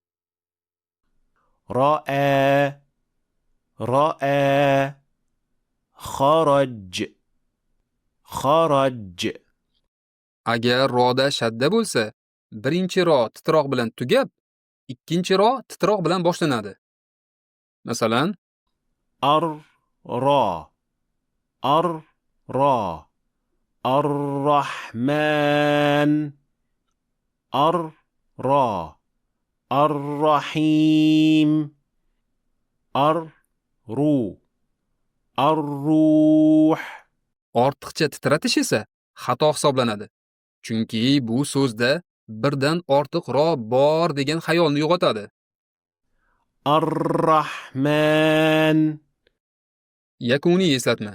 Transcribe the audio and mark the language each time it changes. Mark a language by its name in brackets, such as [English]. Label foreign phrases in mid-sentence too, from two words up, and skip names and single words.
[Arabic] رع رع خرج خرج [Uzbek] agar roda shadda bo'lsa, birinchi ro titroq bilan tugab, ikkinchi ro titroq bilan boshlanadi. Masalan, [Arabic] الر الر الرحمن الر الرحيم الرو الروح [Uzbek] ortiqcha titratish esa xato hisoblanadi. Chunki bu so'zda birdan ortiq ro bor degan xayolni uyg'otadi. [Arabic] ar-Rahman [Uzbek] Yakuniy eslatma.